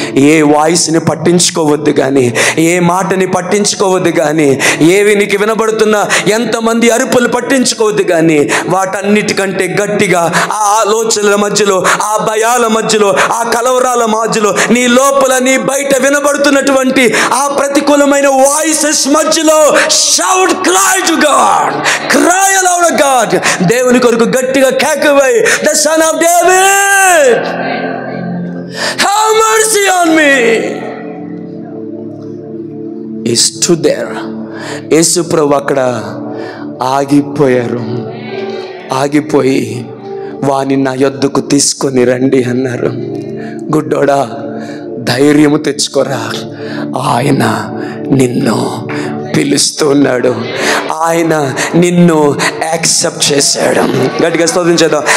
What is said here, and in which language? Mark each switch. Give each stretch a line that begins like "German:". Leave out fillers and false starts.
Telugu: ఏ వాయిస్ని పట్టించుకోవద్దు కానీ, ఏ మాటని పట్టించుకోవద్దు కానీ, ఏవి నీకు వినబడుతున్నా ఎంతమంది అరుపులు పట్టించుకోవద్దు కానీ, వాటన్నిటికంటే గట్టిగా ఆ ఆలోచనల మధ్యలో, ఆ భయాల మధ్యలో, ఆ కలవరాల మధ్యలో, నీ లోపల నీ బయట వినబడుతున్నటువంటి ఆ ప్రతికూలమైన వాయిసెస్ మధ్యలో shout,
English: cry to God, cry aloud to God.
Telugu: దేవుని కొరకు గట్టిగా కేకవేయి,
English: the son of David, have mercy on me. He stood there
Telugu: యేసు ప్రభు అక్కడ ఆగిపోయారు. ఆగిపోయి వాని నా యొద్దకు తీసుకొని రండి అన్నారు. గుడ్డోడా ధైర్యము తెచ్చుకోరా, ఆయన నిన్ను పిలుస్తున్నాడు, ఆయన నిన్ను యాక్సెప్ట్ చేశాడు. గట్టిగా స్తోత్రం చేద్దాం.